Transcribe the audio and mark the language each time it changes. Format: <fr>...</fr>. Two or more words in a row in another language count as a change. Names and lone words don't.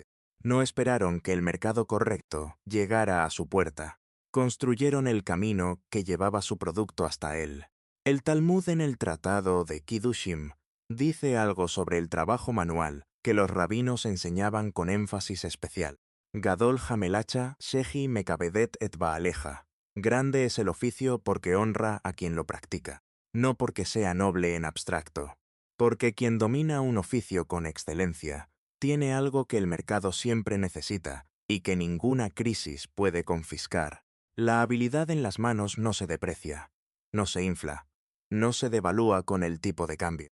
<es>No esperaron que el mercado correcto llegara a su puerta. Construyeron el camino que llevaba su producto hasta él. El Talmud en el Tratado de Kiddushim dice algo sobre el trabajo manual que los rabinos enseñaban con énfasis especial.</es> <he>גדולה המלאכה שהיא מכבדת את בעליה.</he> <es>Grande es el oficio porque honra a quien lo practica, no porque sea noble en abstracto. Porque quien domina un oficio con excelencia tiene algo que el mercado siempre necesita y que ninguna crisis puede confiscar. La habilidad en las manos no se deprecia, no se infla, no se devalúa con el tipo de cambio.</es>